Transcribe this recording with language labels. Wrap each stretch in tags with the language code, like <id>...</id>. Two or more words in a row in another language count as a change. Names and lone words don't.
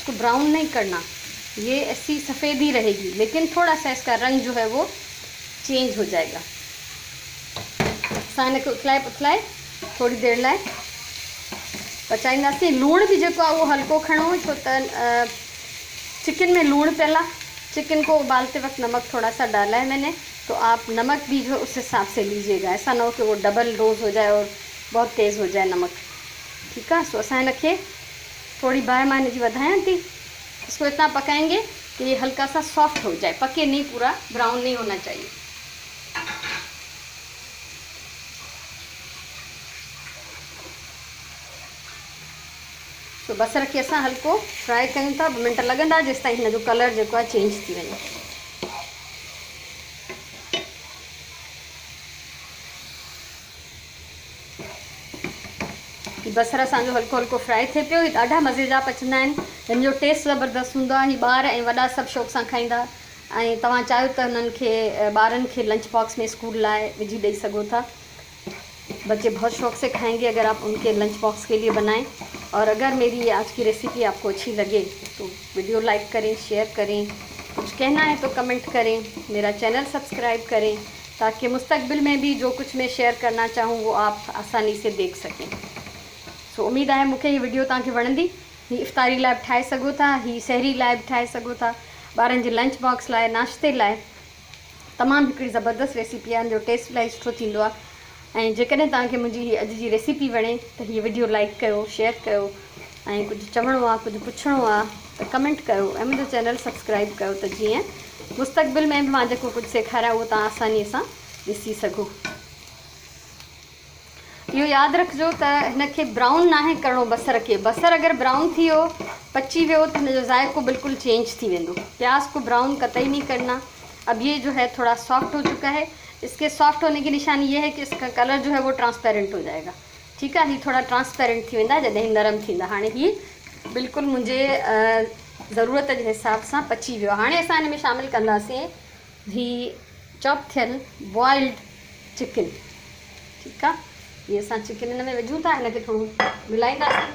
<ur>اس کو براؤن نہیں کرنا، یہ ایسی سفید ہی رہے گی، لیکن تھوڑا سا اس کا رنگ جو ہے وہ چینج ہو جائے گا.</ur> <sd>असां हिनखे उथलाए पुथलाए थोड़ी देर लाइ पचाईंदासीं। लूण भी जेको आहे उहो हल्को खणो, छो त चिकन में लूण पियल आहे।</sd> <ur>چکن کو ابالتے وقت نمک تھوڑا سا ڈالا ہے میں نے، تو آپ نمک بھی جو اس حساب سے لیجیے گا، ایسا نہ ہو کہ وہ</ur> <en>double dose</en> <ur>ہو جائے اور بہت تیز ہو جائے نمک، ٹھیک ہے.</ur> <sd>सो असां हिनखे थोड़ी बाहि मां हिनजी वधायां थी।</sd> <ur>اس کو اتنا پکائیں گے کہ یہ ہلکا سا سافٹ ہو جائے، پکے نہیں، پورا براؤن نہیں ہونا چاہیے.</ur> <sd>तो बसर खे असां हल्को फ्राई कयूं था, 2 मिनट लॻंदा जेसि ताईं हिन जो कलर जेको आहे चेंज थी वञे। बसर असांजो हल्को हल्को फ्राई थिए पियो। ही ॾाढा मज़े जा पचंदा आहिनि, हिन जो टेस्ट ज़बरदस्त हूंदो आहे। ही ॿार ऐं वॾा सभु शौक़ सां खाईंदा, ऐं तव्हां चाहियो त हुननि खे ॿारनि खे</sd> <en>lunch box</en> <sd>में स्कूल लाइ विझी ॾेई सघो था।</sd> <ur>بچے بہت شوق سے کھائیں گے اگر آپ ان کے</ur> <en>lunch box</en> <ur>کے لیے بنائیں. اور اگر میری یہ آج کی ریسیپی آپ کو اچھی لگے تو</ur> <en>video like</en> <ur>کریں، شیئر کریں، کچھ کہنا ہے تو کمنٹ کریں، میرا</ur> <en>channel subscribe</en> <ur>کریں، تاکہ مستقبل میں بھی جو کچھ میں شیئر کرنا چاہوں وہ آپ آسانی سے دیکھ سکیں.</ur> <sd>सो उम्मीद है मूंखे ये वीडियो तव्हांखे वणंदी। ही इफ्तारी लाइ बि ठाहे सघो था, ही सहरी लाइ बि ठाहे सघो था, ॿारनि जे</sd> <en>lunch box</en> <sd>लाइ, नाश्ते लाइ तमामु हिकिड़ी ज़बरदस्त रेसिपी आहे, जो टेस्ट इलाही सुठो थींदो आहे। ऐं जेकॾहिं तव्हांखे मुंहिंजी हीअ अॼु जी रेसिपी वणे त हीअ</sd> <en>video like</en> <sd>कयो, शेयर कयो, ऐं कुझु चवणो आहे, कुझु पुछणो आहे त कमेंट कयो, ऐं मुंहिंजो</sd> <en>channel subscribe</en> <sd>कयो, त जीअं मुस्तक़बिल में बि मां जेको कुझु सेखारियां उहो तव्हां आसानीअ सां ॾिसी सघो। इहो यादि रखिजो त हिनखे ब्राउन नाहे करिणो बसर खे। बसर अगरि ब्राउन थी वियो, पची वियो, त हिन जो ज़ाइक़ो बिल्कुलु चेंज थी वेंदो।</sd> <ur>پیاز کو براؤن قطعی نہیں کرنا۔ اب یہ جو ہے تھوڑا سافٹ ہو چکا ہے. اس کے سافٹ ہونے کی نشانی یہ ہے کہ اس کا کلر جو ہے وہ ٹرانسپیرنٹ ہو جائے گا، ٹھیک ہے.</ur> <sd>ये थोड़ा ट्रांसपेरेंट थी वेंदा जॾहिं नरम थींदा। हाणे ही बिल्कुलु मुंहिंजे ज़रूरत जे हिसाब सां पची वियो। हाणे असां हिन में शामिलु कंदासीं ही चॉप थियल</sd> <en>boiled chicken.</en> <sd>ठीकु आहे। ये असां चिकन हिन में विझूं था, हिनखे थोरो मिलाईंदासीं।</sd>